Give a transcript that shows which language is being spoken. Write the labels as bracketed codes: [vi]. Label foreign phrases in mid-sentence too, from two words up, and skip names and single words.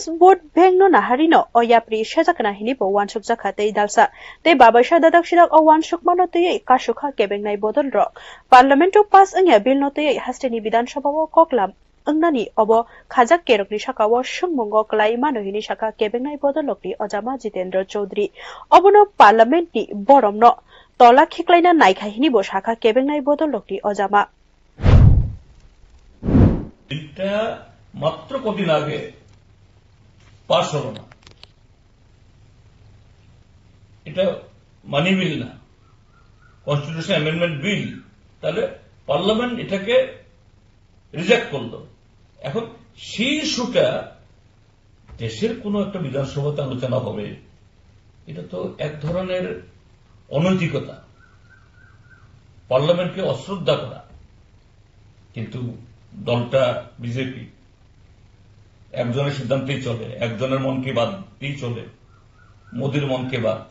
[trp] Board Bengno Naharino o yapri sejakna hini bo wansukjaka tei dalsa tei babaisa dadak sidak o wansukmano tei kasukha kebengnai bodol rok Parlamento pass angya bill no tei hasteni Bidan Sabha o koklam angnani obo khajak kerokni sakao sungmungo klai mano hini saka kebengnai bodolokni Ojama Jitendra Chaudhary obono Parliament ni boromno tola khiklaina naikha hini bo saka kebengnai bodolokni Ojama [bn] এটা মাত্র কদিন আগে পাশ হলো না এটা [en] money bill [bn] না কনস্টিটিউশন [en] amendment bill [bn] তাহলে পার্লামেন্ট এটাকে রিজেক্ট করলো এখন সেই ইস্যুটা দেশের কোন একটা বিধানসভাতে আলোচনা হবে এটা তো এক ধরনের অনৈতিকতা পার্লামেন্টকে অশ্রদ্ধা করা কিন্তু দলটা বিজেপি একজনের সিদ্ধান্তেই চলে একজনের মনকে বাদই চলে মোদির মনকে